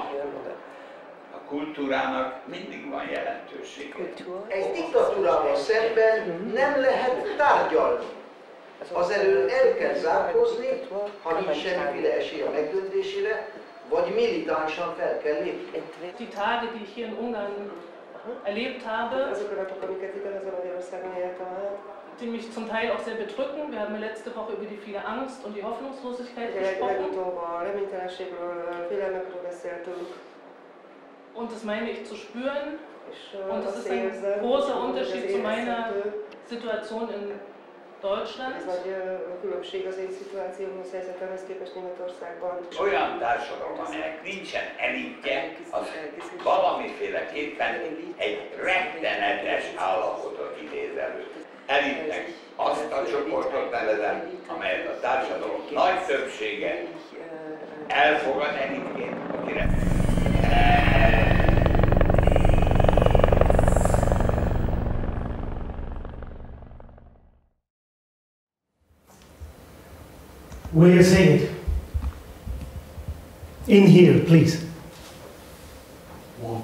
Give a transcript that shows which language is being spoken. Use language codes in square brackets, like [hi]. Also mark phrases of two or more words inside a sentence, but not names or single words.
[hu] A kultúrának mindig van jelentőség. Egy diktatúrával szemben nem lehet tárgyalni. Az elől el kell zárkózni, ha nincs semmiféle esély a megdöntésére, vagy militánsan fel kell lépni. [de] Die Tage, die ich hier in Ungarn erlebt habe, die mich zum Teil auch sehr bedrücken. Wir haben letzte Woche über die viele Angst und die Hoffnungslosigkeit gesprochen. Und das meine ich zu spüren. Und das ist ein großer Unterschied zu meiner Situation in Deutschland. [hu] Olyan társadalom, amelynek nincsen elitje, az valamiféleképpen egy rettenetes állapotot idéz elő. Elitnek azt a csoportot nevezem, amelyet a társadalom nagy többsége elfogad elitként, akire [en] Will you sing it? In here, please. What?